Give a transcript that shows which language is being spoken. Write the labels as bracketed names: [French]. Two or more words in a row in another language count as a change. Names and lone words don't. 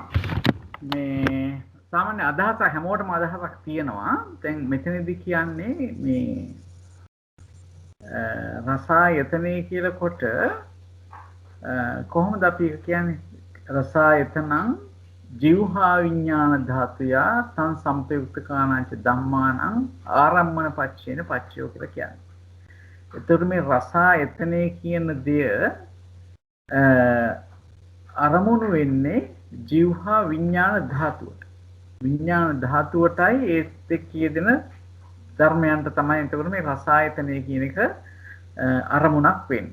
[Sinhala] මේ සාමාන්‍ය අදහස හැමෝටම අදහසක් තියෙනවා. දැන් මෙතනදී කියන්නේ මේ රසායතනෙ කියලා කොට කොහොමද අපි කියන්නේ [Pali] රසායතනං ජීවහා විඥාන ධාතුය තං සම්පයුක්තකානංච ධම්මානං ආරම්මන පච්චේන පච්චයෝ [Sinhala] කියලා කියන්නේ. එතකොට මේ රසායතනෙ කියන දෙය අරමුණු වෙන්නේ ජීවහා විඥාන ධාතුවට. විඥාන ධාතුවටයි ඒත් එක්ක යෙදෙන ධර්මයන්ට තමයි එතකොට මේ රසායතනය කියන එක අරමුණක් වෙන්නේ.